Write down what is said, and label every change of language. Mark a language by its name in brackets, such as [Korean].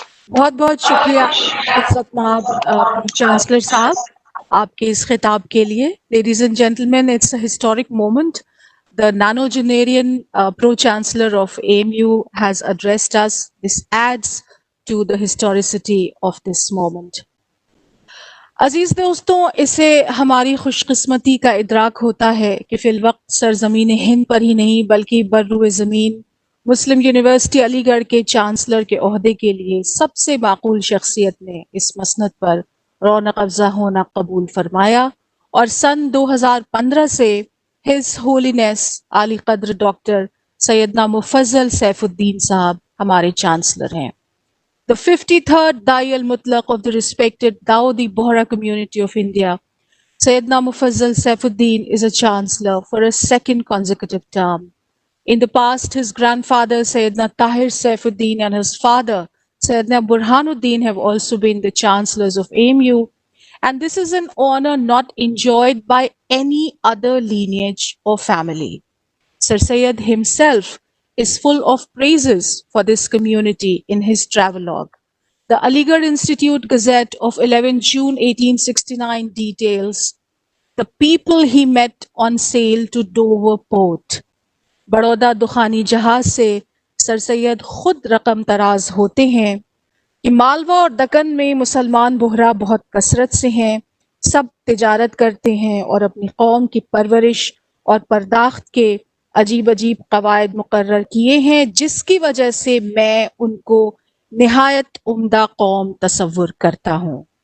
[Urdu] بہت بہت شکریہ عزت مآب چانسلر صاحب آپ کے اس خطاب کے لیے. [English] Ladies and gentlemen, it's a historic moment. The nonagenarian pro-chancellor of AMU has addressed us. This adds to the historicity of this moment. [Urdu] عزیز دوستوں, اسے ہماری خوش قسمتی کا ادراک ہوتا ہے کہ فی الوقت سرزمین ہند پر ہی نہیں بلکہ بروئے زمین مسلم یونیورسٹی علی گڑھ کے چانسلر کے عہدے کے لیے سب سے معقول شخصیت نے اس مسند پر رونق افزا ہونا قبول فرمایا, اور سن 2015 سے ہز ہولینس عالی قدر ڈاکٹر سیدنا مفضل سیف الدین صاحب ہمارے چانسلر ہیں. [English] The 53rd Dai al-Mutlaq of the respected Dawoodi Bohra community of India, Sayyidina Mufazzal Saifuddin is a chancellor for a second consecutive term. In the past, his grandfather Sayyidina Tahir Saifuddin and his father Sayyidina Burhanuddin have also been the chancellors of AMU, and this is an honor not enjoyed by any other lineage or family. Sir Sayyid himself is full of praises for this community in his travelogue. The Aligarh Institute Gazette of 11 June 1869 details the people he met on sail to Dover port. [Urdu] Baroda دخانی جہاز سے سر سید خود رقم تراز ہوتے ہیں کہ مالوا اور دکن میں مسلمان بحرا بہت کثرت سے ہیں, سب تجارت کرتے ہیں اور اپنی قوم کی پرورش اور پرداخت کے عجیب عجیب قواعد مقرر کیے ہیں, جس کی وجہ سے میں ان کو نہایت عمدہ قوم تصور کرتا ہوں.